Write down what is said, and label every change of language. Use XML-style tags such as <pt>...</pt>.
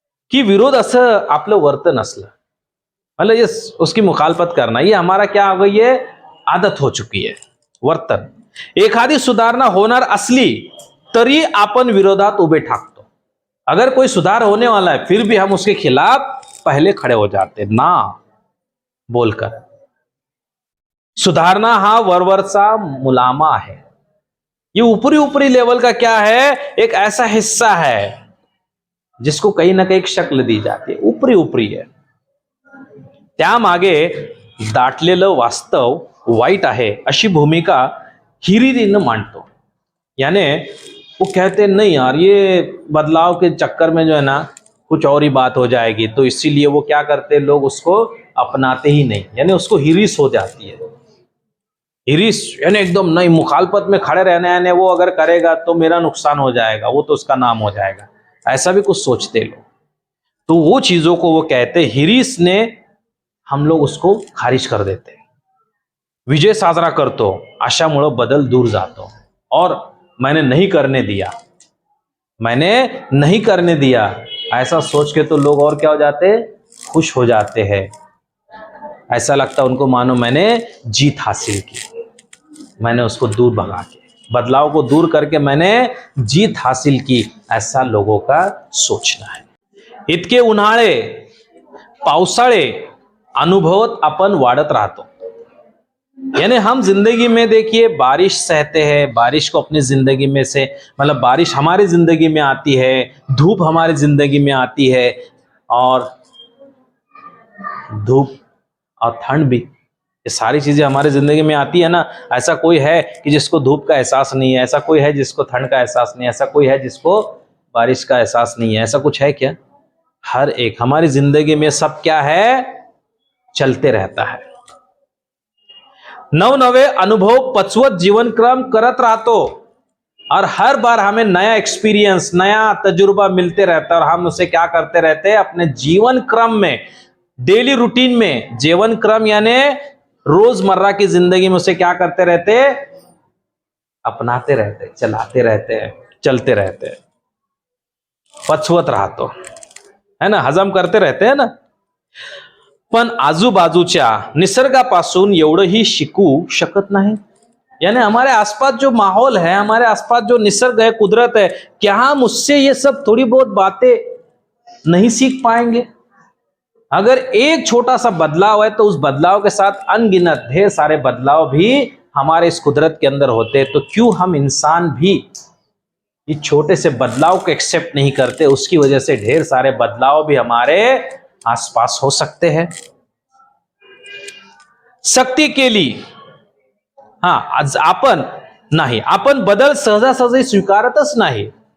<mr>कि विरोध असं आपलं वर्तन असलं,</mr> <hi>मतलब ये उसकी मुखालफत करना, ये हमारा क्या हो गई है, आदत हो चुकी है, वर्तन।</hi> <mr>एखादी सुधारणा होणार असली तरी आपण विरोधात उभे ठाकतो।</mr> <hi>अगर कोई सुधार होने वाला है फिर भी हम उसके खिलाफ पहले खड़े हो जाते ना बोलकर।</hi> <mr>सुधारणा हा वरवरचा मुलामा</mr> <hi>है, ये ऊपरी ऊपरी लेवल का क्या है, एक ऐसा हिस्सा है जिसको कहीं ना कहीं शक्ल दी जाती है, ऊपरी ऊपरी है।</hi> <mr>त्यामागे दाटलेलं वास्तव वाईट आहे अशी भूमिका हिरिरीनं मांडतो।</mr> <hi>यानी वो कहते नहीं यार ये बदलाव के चक्कर में जो है ना कुछ और ही बात हो जाएगी, तो इसीलिए वो क्या करते हैं, लोग उसको अपनाते ही नहीं, यानी उसको हिरिस हो जाती है। हिरिस यानी एकदम नहीं, मुखालफत में खड़े रहने, यानी वो अगर करेगा तो मेरा नुकसान हो जाएगा, वो तो उसका नाम हो जाएगा, ऐसा भी कुछ सोचते लोग। तो वो चीजों को वो कहते हिरिस ने हम लोग उसको खारिज कर देते,</hi> <mr>विजय साजरा करतो, अशामुळे बदल दूर जातो।</mr> <hi>और मैंने नहीं करने दिया, मैंने नहीं करने दिया, ऐसा सोच के तो लोग और क्या हो जाते, खुश हो जाते हैं। ऐसा लगता उनको मानो मैंने जीत हासिल की, मैंने उसको दूर भगा के, बदलाव को दूर करके मैंने जीत हासिल की, ऐसा लोगों का सोचना है।</hi> <mr>इतके उन्हाळे पावसाळे अनुभवत आपण वाढत राहतो।</mr> <hi>यानी हम जिंदगी में देखिए बारिश सहते हैं, बारिश को अपनी जिंदगी में से मतलब बारिश हमारी जिंदगी में आती है, धूप हमारी जिंदगी में आती है, और धूप और ठंड भी, ये सारी चीजें हमारी जिंदगी में आती है ना। ऐसा कोई है कि जिसको धूप का एहसास नहीं है? ऐसा कोई है जिसको ठंड का एहसास नहीं है? ऐसा कोई है जिसको बारिश का एहसास नहीं है? ऐसा कुछ है क्या? हर एक हमारी जिंदगी में सब क्या है, चलते रहता है।</hi> <mr>नवनवे अनुभव पचवत जीवन क्रम करत राहतो,</mr> <hi>और हर बार हमें नया एक्सपीरियंस, नया तजुर्बा मिलते रहता है, और हम उसे क्या करते रहते हैं अपने जीवन क्रम में, डेली रूटीन में। जीवन क्रम यानी रोजमर्रा की जिंदगी में उसे क्या करते रहते, अपनाते रहते, चलाते रहते हैं, चलते रहते हैं।</hi> <mr>पचवत राहतो</mr> <hi>है ना, हजम करते रहते हैं ना।</hi> <mr>पण आजूबाजूच्या निसर्गापासून एवढंही शिकू शकत नाही।</mr> <hi>यानी हमारे आसपास जो माहौल है, हमारे आसपास जो निसर्ग है, कुदरत है, क्या हम उससे ये सब थोड़ी बहुत बातें नहीं सीख पाएंगे? अगर एक छोटा सा बदलाव है तो उस बदलाव के साथ अनगिनत ढेर सारे बदलाव भी हमारे इस कुदरत के अंदर होते हैं। तो क्यों हम इंसान भी इस छोटे से बदलाव को एक्सेप्ट नहीं करते? उसकी वजह से ढेर सारे बदलाव भी हमारे आसपास हो सकते हैं।</hi> <mr>सक्ती केली, आज आपण नाही, आपण बदल सहजासहजी स्वीकारतच नाही।</mr>